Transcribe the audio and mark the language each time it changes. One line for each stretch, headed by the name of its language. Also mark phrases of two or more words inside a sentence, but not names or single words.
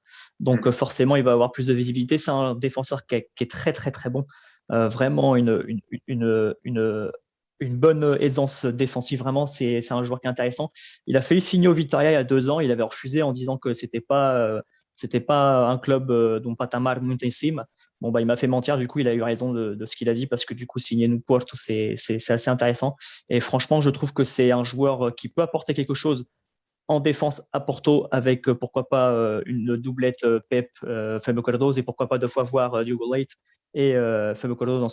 French: Donc forcément, il va avoir plus de visibilité. C'est un défenseur qui est très très très bon. Vraiment une bonne aisance défensive. Vraiment, c'est un joueur qui est intéressant. Il a failli signer au Vitória il y a 2 ans. Il avait refusé en disant que c'était pas un club dont
Portuguese: patamar muito em cima.
French: Bon, il m'a fait mentir. Du coup, il a eu raison de ce qu'il a dit parce que du coup, signer nous Porto, c'est assez intéressant. Et franchement, je trouve que c'est un joueur qui peut apporter quelque chose en défense à Porto avec pourquoi pas une doublette Pep Fabio Cardoso et pourquoi pas 2 fois voir Diogo Leite et Fabio Cardoso ensemble.